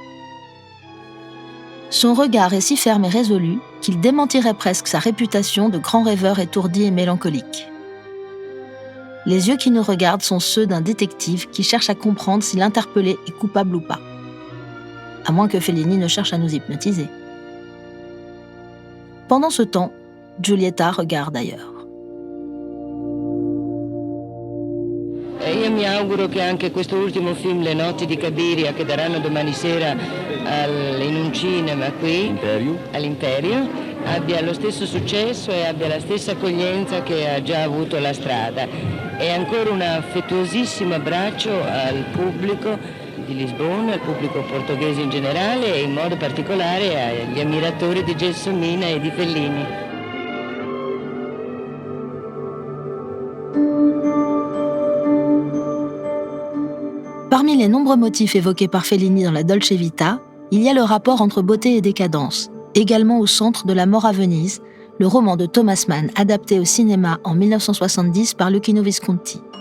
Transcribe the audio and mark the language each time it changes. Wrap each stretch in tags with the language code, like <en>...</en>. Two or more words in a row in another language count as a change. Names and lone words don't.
<fr>Son regard est si ferme et résolu qu'il démentirait presque sa réputation de grand rêveur étourdi et mélancolique. Les yeux qui nous regardent sont ceux d'un détective qui cherche à comprendre si l'interpellé est coupable ou pas. À moins que Fellini ne cherche à nous hypnotiser. Pendant ce temps, Giulietta regarde ailleurs.</fr> <it>Io mi auguro che anche questo ultimo film, Le notti di Cabiria, che daranno domani sera in un cinema qui, all'Imperio, abbia lo stesso successo e abbia la stessa accoglienza che ha già avuto La Strada. E ancora un affettuosissimo abbraccio al pubblico di Lisbona, al pubblico portoghese in generale e in modo particolare agli ammiratori di Gelsomina e di Fellini.</it> <fr>Parmi les nombreux motifs évoqués par Fellini dans la Dolce Vita, il y a le rapport entre beauté et décadence, également au centre de La mort à Venise, le roman de Thomas Mann adapté au cinéma en 1970 par Luchino Visconti.</fr>